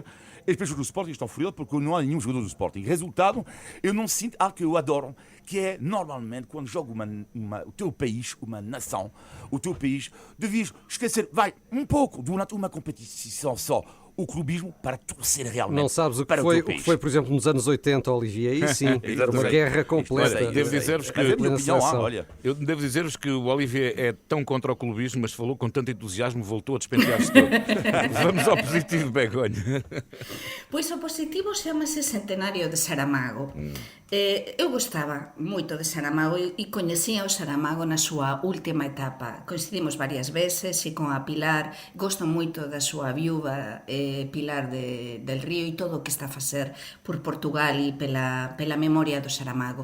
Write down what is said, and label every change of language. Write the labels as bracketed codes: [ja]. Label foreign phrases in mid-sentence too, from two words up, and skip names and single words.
[pt] As pessoas do Sporting estão furiosas porque não há nenhum jogador do Sporting. Resultado, eu não sinto algo que eu adoro, que é, normalmente, quando joga o teu país, uma nação, o teu país, devias esquecer, um pouco, durante uma competição só, o clubismo para torcer realmente. Não sabes o que para foi, o teu país. por exemplo, nos anos 80, Olivier, aí sim, era uma guerra completa. Olha, devo dizer-vos que Mas é a minha plena opinião, seleção. olha. Eu devo dizer-vos que o Olivier é tão contra o clubismo, mas falou com tanto entusiasmo, voltou a despentear-se todo. Vamos ao positivo, Begonha. [gl] Pois o positivo chama-se Centenario de Saramago. Eu gostaba moito de Saramago e coñecía o Saramago na súa última etapa. Coincidimos varias veces e con a Pilar, gosto moito da súa viúva Pilar del Río e todo o que está a facer por Portugal e pela memoria do Saramago.